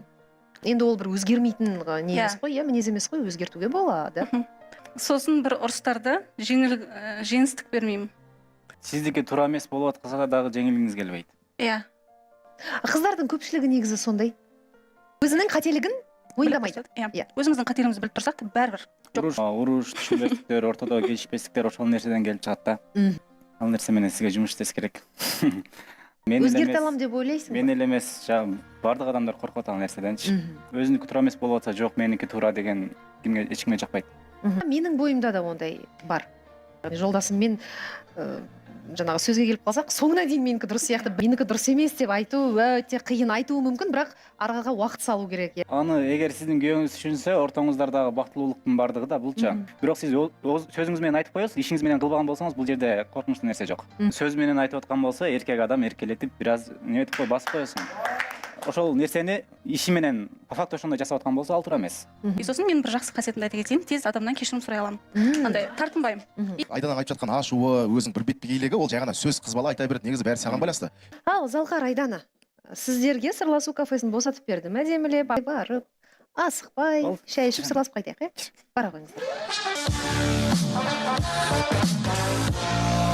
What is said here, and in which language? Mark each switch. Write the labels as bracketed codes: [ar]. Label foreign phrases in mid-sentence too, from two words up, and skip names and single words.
[kk] Енді ол бір өзгермейтін не емес қой, иә, мінез емес қой, өзгертуге болады. Сосын бір ұрыстарды жеңістік бермеймін. Сіздікі тура емес болып жатқанда дағы жеңілгіңіз келбейді. Иә. Қыздардың көпшілігі негізі сондай. Өзінің қателігін мойындамайды. Иә. Өзіміздің қателігімізді біліп тұрсақ та бәрібір. [ky] Уруш, түшүнбөстүктөр, ортодо келишпестиктер ошол нерседен келип чыгат да. Ал нерсе менен сизге жумуш иштеш керек. Өзгерте алам деп ойлойсуң? Мен эле эмес, бардык адамдар коркуп атат ал нерседенчи. Өзүнүкү туура эмес болуп атса, жок, меники туура деген эч кимге жакпайт. [kk] Менің бойымда да ондай бар. Жолдасыммен жаңағы сөзге келіп қалсақ, соңына дейін менікі дұрыс сияқты, менікі дұрыс емес деп айту өте қиын, айтуы мүмкін, бірақ арғаға уақыт салу керек. [ky] Аны эгер сиздин күйөөңүз түшүнсө, ортоңуздардагы бактылуулуктун бардыгы да булчу. Бирок сиз сөзүңүз менен айтып коесуз, ишиңиз менен кылбаган болсоңуз, бул жерде коркунучтуу нерсе жок. Сөз менен айтып аткан болсо, эркек адам эркелетип, бир аз неметип кой, басып коесуң. Ошол нерсени иши менен [ru] по факту [ky] ошондой жасап аткан болсо, ал туура эмес. [kk] Сосын мен бір жақсы қасиетімді айта кетейін, тез адамнан кешірім сұрай аламын. Андай тартынбаймын. Айдананың айтып жатқан ашуы, өзінің бір бетпегейлігі, ол жай ғана сөз, қыз бала айта береді, негізі бәрі саған байланысты. Ал Залқар, Айдана, сіздерге сырласу кафесін босатып бердім, әдемілеп барып, асықпай, шай ішіп сырласып қайтайық, бара қойыңыздар.